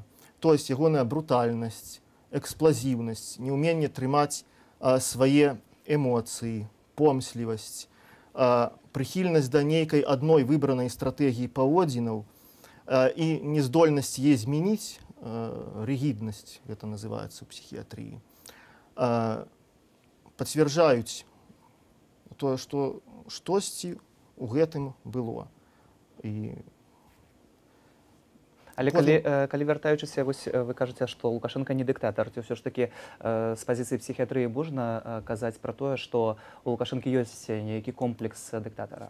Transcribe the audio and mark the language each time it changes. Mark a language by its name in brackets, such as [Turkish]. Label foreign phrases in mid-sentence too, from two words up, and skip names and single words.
[Belarusian] То есть ягоная брутальнасць, эксплазіўнасць, неўменне трымаць свае эмоцыі, помслівасць, прыхільнасць да нейкай адной выбранай стратэгіі паводзінаў і нездольнасць яе змяніць, ригидность, [Russian] это называется в психиатрии, [Belarusian] пацвярджаюць тое, што штосьці ў гэтым было. Але калі вяртаючыся, вы кажаце, што Лукашенко не дыктатар, ці ўсё ж такі з пазіцыі псіхіатрыі можна казаць пра тое, што у Лукашэнкі ёсць нейкі комплекс дыктатара?